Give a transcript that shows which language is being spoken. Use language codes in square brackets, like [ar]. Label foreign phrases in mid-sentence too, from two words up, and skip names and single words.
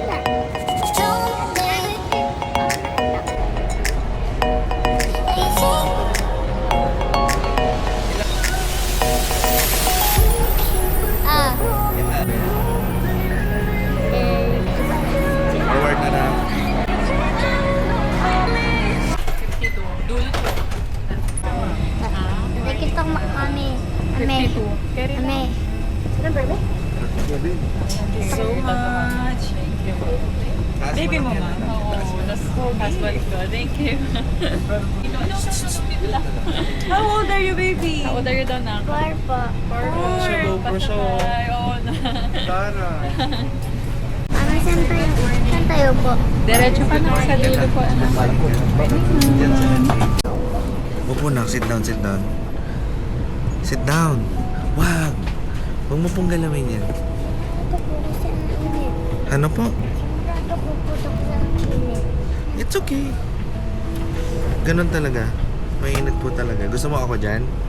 [tl] Ah. Forward na na. 52. Dulo to. Nakikita ko mami. Ame. 52. Carry Ame. [en] Thank you so much. Thank you. [tl] Baby mo ma. Oo, [en] that's husband ko. Thank you. How old are you, baby? How old are you [tl] daw na? Four po. [en] For sure. [tl] Oo na. Ano, saan tayo? Saan tayo po? Diretso pa na sa dulo po. Upo na, [en] sit down, sit down. Sit down. [tl] Wag. Huwag mo pong galawin yan. Ito po kasi ang init. Ano po? Ito po po sa init. [en] It's okay. [tl] Ganun talaga. Mainit po talaga. Gusto mo ako dyan?